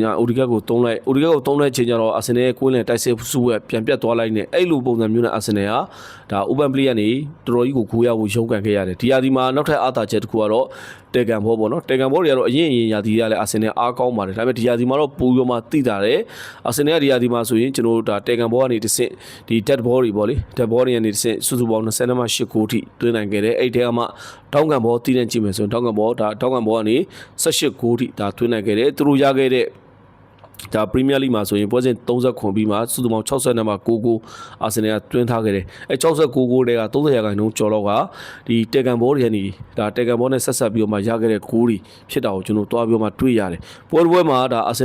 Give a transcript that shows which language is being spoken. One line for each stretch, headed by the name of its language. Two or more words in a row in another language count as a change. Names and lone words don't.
Burmese: ကျအိုဒီကကိုတုံးလိုက်ချိန်ကျတော့အာဆင်နယ်ရဲ့ကွင်းလယ်တိုက်စစ်စုဝဲပြန်ပြတ်သွားလိုက်နေအဲ့လိုပုံစံမျိုးနဲ့အာဆင်နယ်ဟာဒါ
English: open play
Burmese: ကနေတော်တော်ကြီးကိုခိုးရဖို့ရုန်းကန်ခဲ့ရတယ်ဒီယာဒီမှာနောက်ထပ်အားသာချက်တစ်ခုကတော့တေဂန်ဘောပေါ့နော်တေဂန်ဘောတွေကတော့အရင်ယာဒီကလည်းအာဆင်နယ်အားကောင်းပါတယ်ဒါပေမဲ့ဒီယာဒီမှာတော့ပူရောမှတိတာတယ်အာဆင်နယ်ကဒီယာဒီမှာဆိုရင်ကျွန်တော် တို့ဒါတေဂန်ဘောကနေတစ်ဆင့်ဒီ
English: dead ball
Burmese: တွေပေါ့လေ
English: dead ball
Burmese: တွေကနေတစ်ဆင့်စုစုပေါင်း28ဂိုးထိသွင်းနိုင်ခဲ့တယ်အဲ့ထဲမှာတောင်းကန်ဘောတီးတဲ့ကြည့်မယ်ဆိုရင်တောင်းကန်ဘောကနေ18ဂိုးထိဒါသွင်းနိုင်ခဲ့တယ်သူတို့ရခဲ့တဲ့ဒါပရီးမီးယားလိဂ်မှာဆိုရင်ပွဲစဉ်30ခွန်ပြီးမှစု စုပေါင်း60နဲ့မှ9ဂိုးအာဆင်နယ်ကတွင်းထားခဲ့တယ်အဲ69ဂိုးတွေက30%ကျော်လောက်ကဒီတေဂန်ဘောတွေကနေဒါတေဂန်ဘောနဲ့ဆက်ဆက်ပြီးတော့မှရခဲ့တဲ့ဂိုးတွေဖြစ်တာကိုကျွန်တော်တွားပြီးတော့မှတွေ့ရတယ်ပွဲမှာဒါအာဆ